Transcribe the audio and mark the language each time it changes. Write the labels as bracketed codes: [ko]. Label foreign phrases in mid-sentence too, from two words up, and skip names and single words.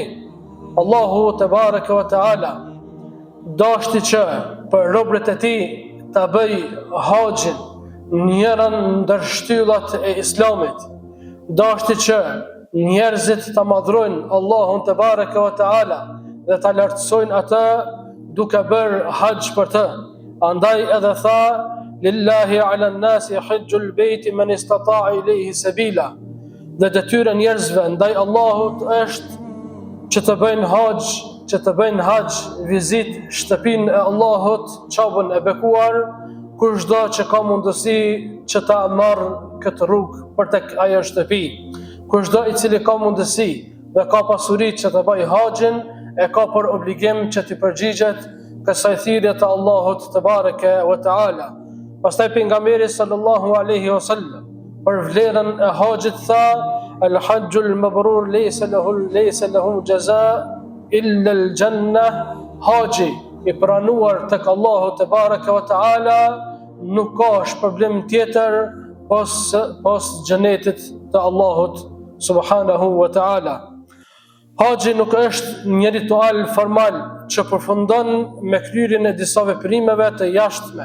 [sq] Allahu [ar] تبارك وتعالى [sq] dashti që për robërit e tij ta bëj haxhin, njëran ndër shtyllat e Islamit. Dashti që njerëzit ta madhrojnë Allahun [ar] تبارك وتعالى [sq] dhe ta lartësojnë atë duke bërë haxh për të. Andaj edhe tha: [ar] لله على الناس حج البيت من استطاع إليه سبيلا. [sq] Dhe detyra njerëzve ndaj Allahut është që të bëjnë haxh, vizit shtëpinë e Allahut, çabën e bekuar, kushdo që ka mundësi që ta marrë këtë rrugë për tek ajo shtëpi. Kushdo i cili ka mundësi dhe ka pasuri që të bëjë haxhin, e ka për obligim që t'i përgjigjet kësaj thirrje të Allahut [ar] تبارك وتعالى. [sq] Pastaj pejgamberi [ar] صلى الله عليه وسلم [sq] për vlerën e haxhit tha: [ar] "الحج المبرور ليس له جزاء إلا الجنة." [sq] Haxhi i pranuar tek Allahu [ar] تبارك وتعالى [sq] nuk ka shpërblim tjetër pos xhenetit të Allahut [ar] سبحانه وتعالى. [sq] Haxhi nuk është një ritual formal që përfundon me kryerjen e disa veprimeve të jashtme.